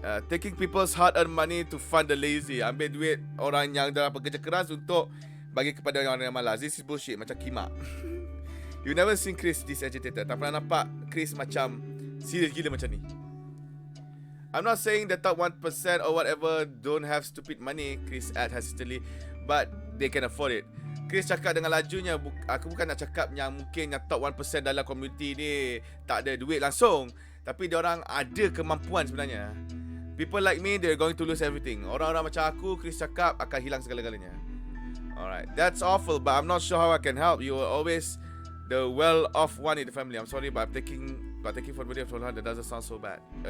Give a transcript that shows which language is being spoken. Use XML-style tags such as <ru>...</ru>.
<en>Taking people's hard-earned money to fund the lazy.</en> <ms>Ambil duit orang yang dah bekerja keras untuk bagi kepada orang yang malas.</ms> <en>This is bullshit.</en> <ms>Macam kimak.</ms> <en>You never seen Chris this agitated.</en> <ms>Tak pernah nampak Chris macam serius gila macam ni.</ms> <en>I'm not saying the top 1% or whatever don't have stupid money, Chris add hesitantly, but they can afford it.</en> <ms>Chris cakap dengan lajunya, aku bukan nak cakap yang mungkin yang top 1% dalam community ni tak ada duit langsung, tapi diorang ada kemampuan sebenarnya.</ms> <en>People like me, they're going to lose everything.</en> <ms>Orang-orang macam aku, Chris cakap, akan hilang segala-galanya.</ms> <en>Alright, that's awful, but I'm not sure how I can help. You are always the well-off one in the family. I'm sorry, but taking for the video of that doesn't sound so bad.</en>